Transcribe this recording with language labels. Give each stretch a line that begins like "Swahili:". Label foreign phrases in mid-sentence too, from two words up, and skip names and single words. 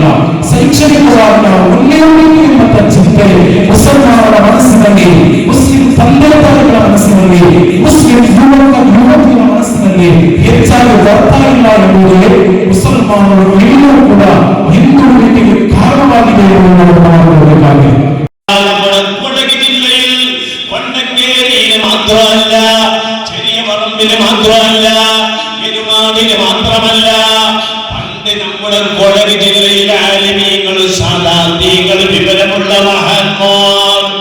Kannada: ಶೈಕ್ಷಣಿಕವಾಗಿ ನಾವು ಮುನ್ನೇರಬೇಕು ಎಂಬಂತ ಚಿಂತೆ ಮುಸಲ್ಮಾನರ ಮನಸ್ಸಿನಲ್ಲಿ, ಮುಸ್ಲಿಂ ತಂದೆ ತಾಯಿಗಳ ಮನಸ್ಸಿನಲ್ಲಿ, ಮುಸ್ಲಿಂ ಯುವತಿಯ ಮನಸ್ಸಿನಲ್ಲಿ ಹೆಚ್ಚಾಗಿ ಬರ್ತಾ ಇಲ್ಲ ಎಂಬುದೇ ಮುಸಲ್ಮಾನರು ಎಲ್ಲರೂ ಕೂಡ ಹಿಂದುಳಿಕೆಗೆ ಕಾರಣವಾಗಿದೆ ಎನ್ನುವುದನ್ನು ನಾವು ನೋಡಬೇಕಾಗಿದೆ.
Malayalam: കൊടക് ജില്ലയിൽ കൊണ്ടങ്കേരിയിൽ മാത്രമല്ല, ചെറിയ പറമ്പിന് മാത്രമല്ല, എരുമാടിന് മാത്രമല്ല, പണ്ട് നമ്മുടെ കൊടക് ജില്ലയിലെ ആലിമീങ്ങൾ, സാദാത്യങ്ങൾ, വിവരമുള്ള മഹാന്മാർ